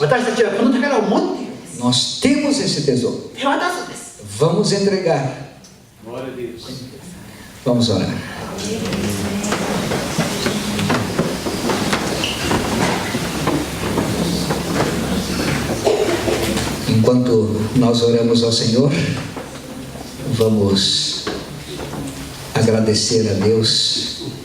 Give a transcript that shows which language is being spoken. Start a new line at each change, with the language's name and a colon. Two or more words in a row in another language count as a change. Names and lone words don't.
Japanese: 私たちはこの宝を持っているんです。
Portuguese: Nós temos esse tesouro.
Japanese: 手渡すんです。
Portuguese: Vamos entregar. Vamos orar. Enquanto nós oramos ao Senhor, vamos agradecer a Deus